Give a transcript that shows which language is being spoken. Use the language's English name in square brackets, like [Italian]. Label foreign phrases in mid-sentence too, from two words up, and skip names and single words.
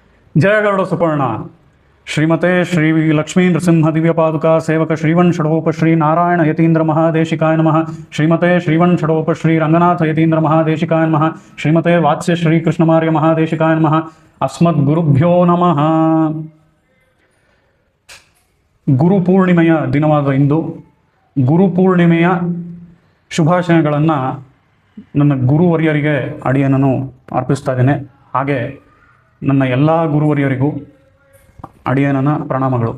[Sanskrit] जय गरुड़ सुपर्ण श्रीमते श्री लक्ष्मी नृसिंह दिव्य पादुका सेवक श्रीवन षडोप श्री नारायण यतीन्द्र महादेशिकाय नमः। श्रीमते श्रीवन षडोप श्री रंगनाथ यतीन्द्र महादेशिकाय नमः। श्रीमते वात्स्य श्री कृष्णमार्य महादेशिकाय नमः। अस्मद्गुरुभ्यो नमः। [Kannada] ಗುರುಪೂರ್ಣಿಮೆಯ ದಿನವಾದ ಇಂದು ಗುರುಪೂರ್ಣಿಮೆಯ ಶುಭಾಶಯಗಳನ್ನು ನನ್ನ ಗುರುವರಿಯರಿಗೆ ಅಡಿಯನ್ನು ಅರ್ಪಿಸ್ತಾ ಇದ್ದೇನೆ. ಹಾಗೆ ನನ್ನ ಎಲ್ಲ ಗುರುವರಿಯರಿಗೂ ಅಡಿಯನ ಪ್ರಣಾಮಗಳು.